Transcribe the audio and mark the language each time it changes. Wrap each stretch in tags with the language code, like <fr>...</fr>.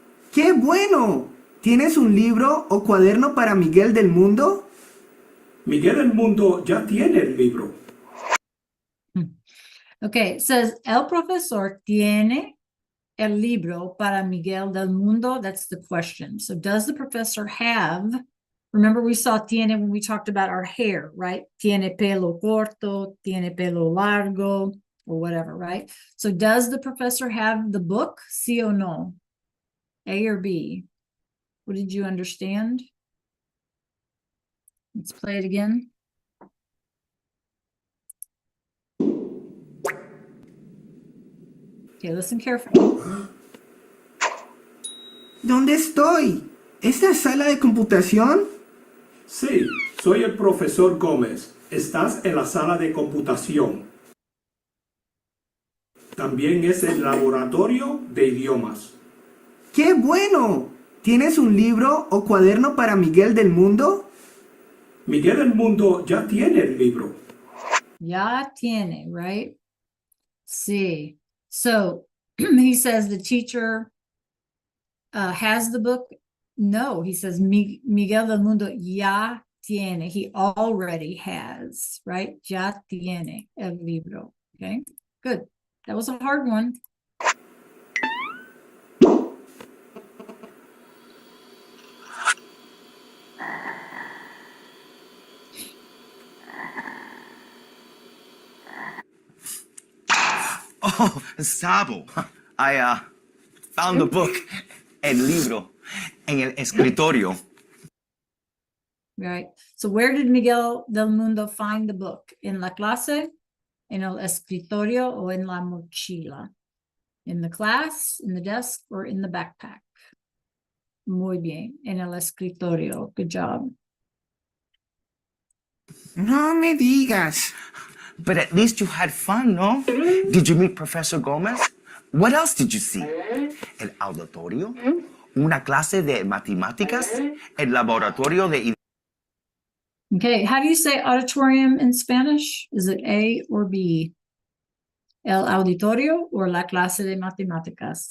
<es>¡Qué bueno! ¿Tienes un libro o cuaderno para Miguel del Mundo? Miguel del Mundo ya tiene el libro.</es> <en>Okay, it says,</en> <es>el profesor tiene el libro para Miguel del Mundo.</es> <en>That's the question. So does the professor have, remember we saw tiene when we talked about our hair, right?</en> <es>Tiene pelo corto, tiene pelo largo,</es> <en>or whatever, right? So does the professor have the book?</en> <es>Sí o no?</es> <en>A or B? What did you understand? Let's play it again. Okay, listen carefully.</en> <es>¿Dónde estoy? ¿Esta sala de computación? Sí, soy el profesor Gómez. Estás en la sala de computación. También es el laboratorio de idiomas. ¡Qué bueno! ¿Tienes un libro o cuaderno para Miguel del Mundo? Miguel del Mundo ya tiene el libro. Ya tiene, right? Sí.</es> <en>So he says the teacher has the book. No, he says Miguel del Mundo</en> <es>ya tiene.</es> <en>He already has, right?</en> <es>Ya tiene el libro.</es> <en>Okay, good. That was a hard one. Oh, Sabo. I found the book, el libro,</en> <es>en el escritorio.</es> <en>Right. So where did Miguel del Mundo find the book?</en> <es>En la clase, en el escritorio, o en la mochila?</es> <en>In the class, in the desk, or in the backpack?</en> <es>Muy bien. En el escritorio.</es> <en>Good job.</en> <es>No me digas.</es> <en>But at least you had fun, no? Did you meet Professor Gomez? What else did you see?</en> <es>El auditorio, una clase de matemáticas, el laboratorio de...</es> <en>Okay. How do you say auditorium in Spanish? Is it A or B?</en> <es>El auditorio or la clase de matemáticas?</es>